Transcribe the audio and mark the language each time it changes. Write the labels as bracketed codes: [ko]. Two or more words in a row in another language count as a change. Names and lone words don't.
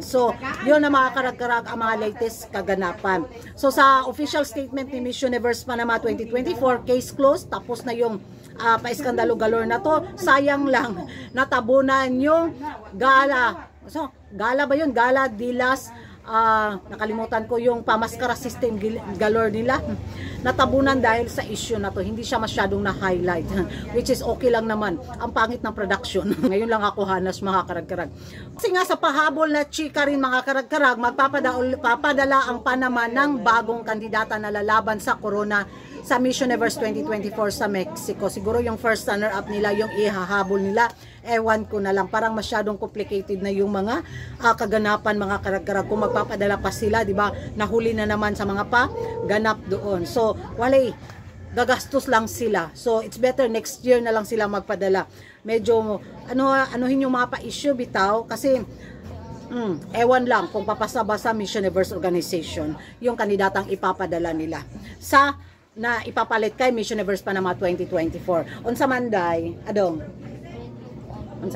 [tl] So, yun na mga karag-karag ang mga latest kaganapan. So, sa [en] official statement [tl] ni Miss Universe Panama 2024, [en] case closed, [tl] tapos na yung pa-iskandalo galore na to. Sayang lang, natabunan yung gala. So, gala ba yun? [es] Gala de las, [tl] nakalimutan ko yung pamaskara [en] system galore [tl] nila. Natabunan dahil sa issue na to. Hindi siya masyadong na-highlight, [en] which is okay [tl] lang naman. Ang pangit ng production. Ngayon lang ako hanas mga karag-karag. Kasi nga sa pahabol na chika rin mga karag-karag, magpapadala ang Panama ng bagong kandidata na lalaban sa Corona sa Miss Universe 2024 sa Mexico. Siguro yung [en] first runner-up [tl] nila, yung ihahabol nila. Ewan ko na lang, parang masyadong complicated na yung mga kaganapan mga karag-karag. Kung magpapadala pa sila, di ba, nahuli na naman sa mga ganap doon. So, walay, gagastos lang sila. [en] So, it's better next year [tl] na lang sila magpadala. Medyo, anuhin yung mga pa-issue bitaw, kasi ewan lang kung papasa ba sa Miss Universe organization yung kandidatang ipapadala nila na ipapalit kay Miss Universe Panama 2024. [ceb] Unsa manday, adong? Unsa?